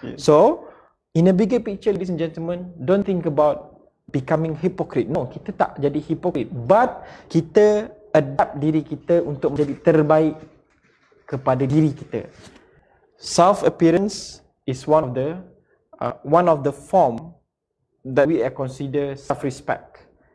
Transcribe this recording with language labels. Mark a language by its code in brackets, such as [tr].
[en] So, in a bigger picture, ladies and gentlemen, don't think about becoming hypocrite. [ms] No, kita tak jadi hypocrite. But, kita adapt diri kita untuk menjadi terbaik kepada diri kita. [en] Self-appearance is one of the form that we consider self-respect.